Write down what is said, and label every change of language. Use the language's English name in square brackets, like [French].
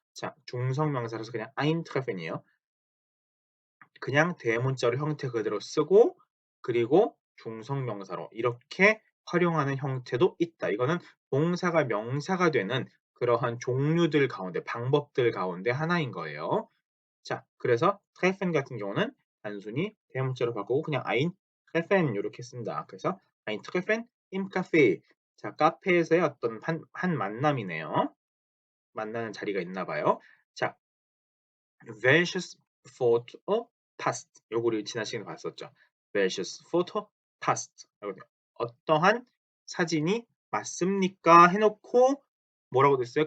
[Korean] 자 중성명사라서 그냥 eintreffen이에요. 그냥 대문자로 형태 그대로 쓰고 그리고 중성명사로 이렇게 활용하는 형태도 있다. 이거는 동사가 명사가 되는 그러한 종류들 가운데 방법들 가운데 하나인 거예요. 자 그래서 treffen 같은 경우는 단순히 대문자로 바꾸고 그냥 [German] ein treffen [Korean] 요렇게 쓴다. [German] 그래서 ein treffen im Café. [Korean] 자 카페에서의 어떤 한 만남이네요. 만나는 자리가 있나 봐요. [German] 자 welches Foto passt. [Korean] 요거 우리 지난 시간에 봤었죠. [German] welches Foto passt. [Korean] 어떠한 사진이 맞습니까? 해놓고 뭐라고 됐어요?